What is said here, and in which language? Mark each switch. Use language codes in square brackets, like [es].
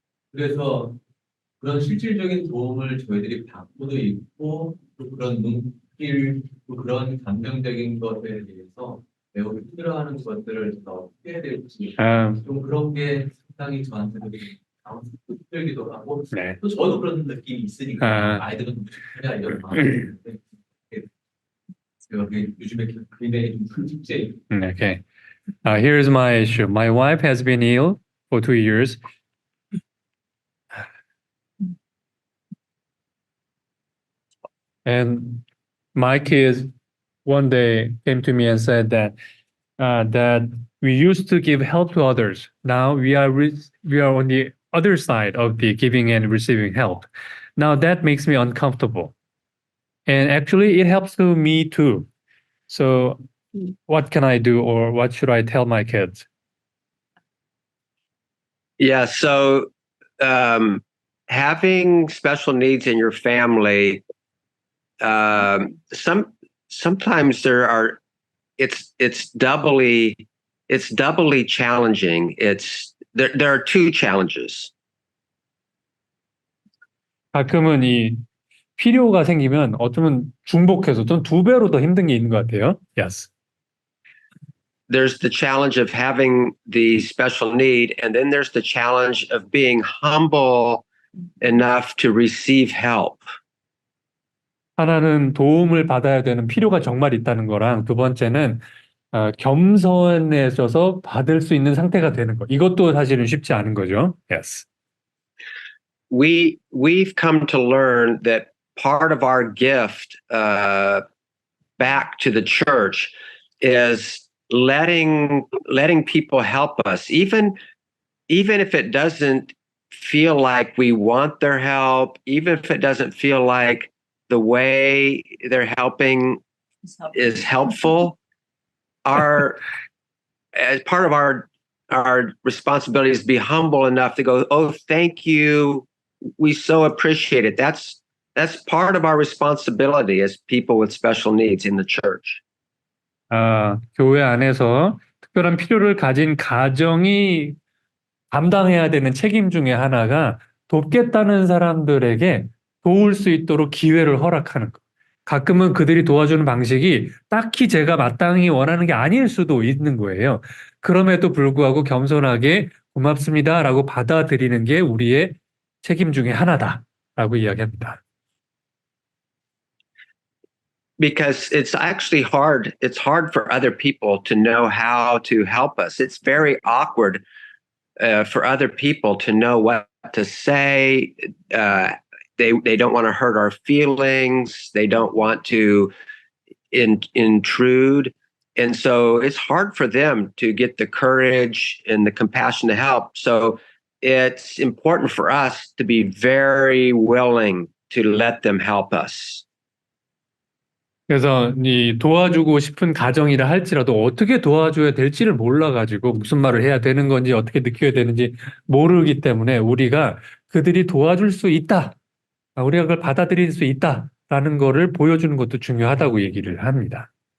[ko] 그래서 그런 실질적인 도움을 저희들이 받고도 있고 또 그런 눈길 또 그런 감정적인 것에 대해서 매우 힘들어하는 것들을 어떻게 해야 될지 좀 그런 게 상당히 저한테는 힘들기도 하고 네. 또 저도 그런 느낌이 있으니까 아이들은 해야 이런 마음이 있는데 요즘에 굉장히 큰 숙제. [en] Okay. Here's my issue. My wife has been ill for 2 years. And my kids one day came to me and said that we used to give help to others. Now we are on the other side of the giving and receiving help. Now that makes me uncomfortable. And actually it helps to me too. So what can I do, or what should I tell my kids? Yeah, so having special needs in your family, sometimes it's doubly challenging. There are two challenges. [ko] 가끔은 이 필요가 생기면 어쩌면 중복해서 좀 2배로 더 힘든 게 있는 것 같아요. [en] Yes. There's the challenge of having the special need, and then there's the challenge of being humble enough to receive help. [ko] 하나는 도움을 받아야 되는 필요가 정말 있다는 거랑 두 번째는 겸손해져서 받을 수 있는 상태가 되는 거. 이것도 사실은 쉽지 않은 거죠. [en] Yes. We've come to learn that part of our gift back to the church is letting people help us, even if it doesn't feel like we want their help, even if it doesn't feel like the way they're helping is helpful. As part of our responsibility is to be humble enough to go, oh, thank you. We so appreciate it. That's part of our responsibility as people with special needs in the church. [ko] 교회 안에서 특별한 필요를 가진 가정이 감당해야 되는 책임 중에 하나가 돕겠다는 사람들에게 도울 수 있도록 기회를 허락하는 것. 가끔은 그들이 도와주는 방식이 딱히 제가 마땅히 원하는 게 아닐 수도 있는 거예요. 그럼에도 불구하고 겸손하게 고맙습니다라고 받아들이는 게 우리의 책임 중에 하나다라고 이야기합니다. [en] Because it's actually hard. It's hard for other people to know how to help us. It's very awkward for other people to know what to say. They don't want to hurt our feelings. They don't want to intrude. And so it's hard for them to get the courage and the compassion to help. So it's important for us to be very willing to let them help us. [ko] 그래서 이 도와주고 싶은 가정이라 할지라도 어떻게 도와줘야 될지를 몰라가지고 무슨 말을 해야 되는 건지 어떻게 느껴야 되는지 모르기 때문에 우리가 그들이 도와줄 수 있다. 우리가 그걸 받아들일 수 있다라는 거를 보여주는 것도 중요하다고 얘기를 합니다.